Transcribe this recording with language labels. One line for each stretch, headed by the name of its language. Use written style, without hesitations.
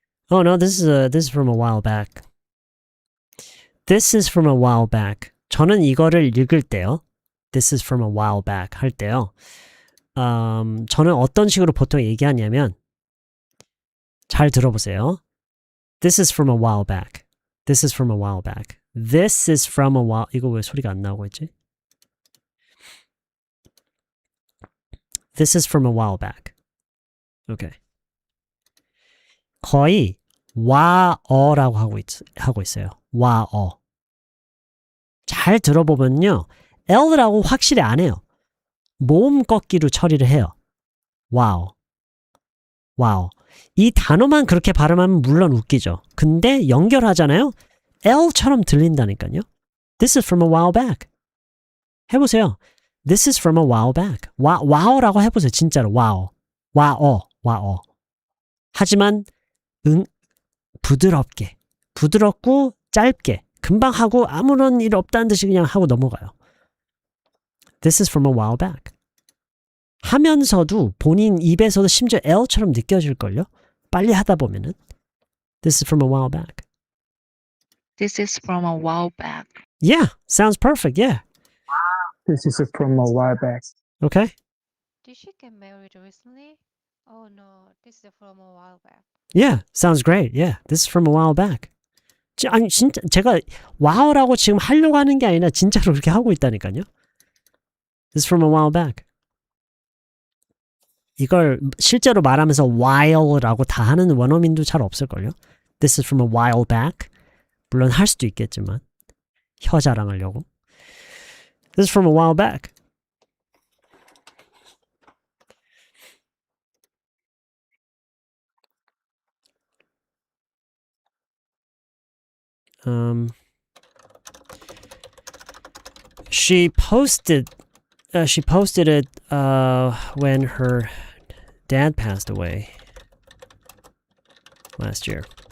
English: Oh no, this is from a while back. This is from a while back.
Korean: 저는 이거를 읽을 때요.
English: This is from a while back
Korean: 할 때요. 저는 어떤 식으로 보통 얘기하냐면 잘 들어보세요.
English: This is from a while back. This is from a while back. This is from a while.
Korean: 이거 왜 소리가 안 나오고 있지?
English: This is from a while back. Okay.
Korean: 거의 와어라고 하고 있어요. 와어. 잘 들어보면요. L라고 확실히 안 해요. 모음 꺾기로 처리를 해요. 와우. 와우. 이 단어만 그렇게 발음하면 물론 웃기죠. 근데 연결하잖아요. L처럼 들린다니까요.
English: This is from a while back.
Korean: 해보세요.
English: This is from a while back.
Korean: 와우라고 해보세요. 진짜로 와우. 와어. 하지만 부드럽게. 부드럽고 짧게. 금방 하고 아무런 일 없다는 듯이 그냥 하고 넘어가요.
English: This is from a while back.
Korean: 하면서도 본인 입에서도 심지어 L처럼 느껴질걸요? 빨리 하다 보면은.
English: This is from a while back. This is from a while back. Yeah, sounds perfect, yeah. This is from a while back. Okay? Did she get married recently? Oh no, this is from a while back. Yeah, sounds great. Yeah, this is from a while back.
Korean: 아니, 진짜 제가 와우라고 지금 하려고 하는 게 아니라 진짜로 그렇게 하고 있다니까요.
English: This is from a while back.
Korean: 이걸 실제로 말하면서 while라고 다 하는 원어민도 잘 없을걸요.
English: This is from a while back.
Korean: 물론 할 수도 있겠지만 혀 자랑하려고.
English: This is from a while back. She posted it when her dad passed away last year.